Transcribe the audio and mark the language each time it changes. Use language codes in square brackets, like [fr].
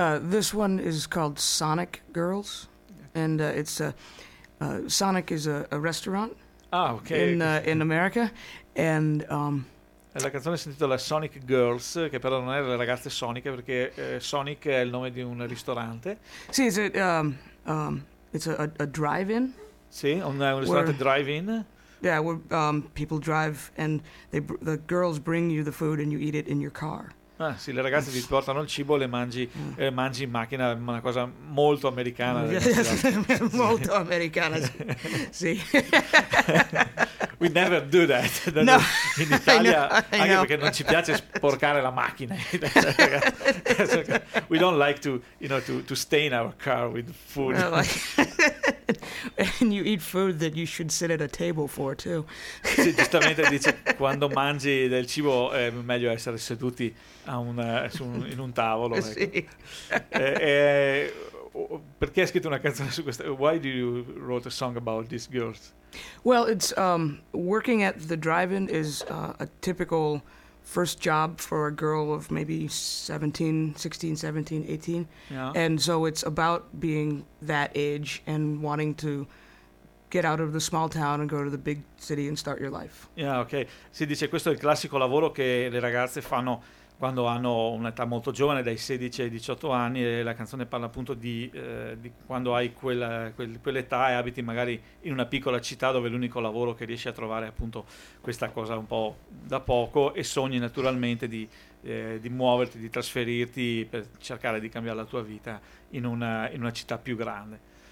[en] This one is called Sonic Girls, and it's Sonic is a restaurant. Ah, okay. In America, and [it] la canzone si intitola Sonic Girls, che però non è le ragazze soniche, perché Sonic è il nome di un ristorante. [en] Sì, it's a drive-in. [it] Sì, un ristorante drive-in. [en] Yeah, where people drive and the girls bring you the food and you eat it in your car. [it] Ah, sì, le ragazze vi portano il cibo e le mangi in macchina, una cosa molto americana. Molto americana, sì. [en] We never do that. No. [it] In Italia, anche perché non ci piace sporcare la macchina. [en] We don't like to stain our car with food. No, like... And you eat food that you should sit at a table for too. [it] Sì, giustamente dice, quando mangi del cibo è meglio essere seduti in un tavolo. Ecco. Sì. Perché hai scritto una canzone su questa? [en] Why do you write a song about these girls? Well, it's working at the drive-in is a typical first job for a girl of maybe 17, 18. Yeah. And so it's about being that age and wanting to get out of the small town and go to the big city and start your life. Yeah, okay. [it] Si dice questo è il classico lavoro che le ragazze fanno quando hanno un'età molto giovane, dai 16 ai 18 anni, e la canzone parla appunto di quando hai quell'età e abiti magari in una piccola città dove l'unico lavoro che riesci a trovare è appunto questa cosa un po' da poco, e sogni naturalmente di muoverti, di trasferirti per cercare di cambiare la tua vita in una città più grande.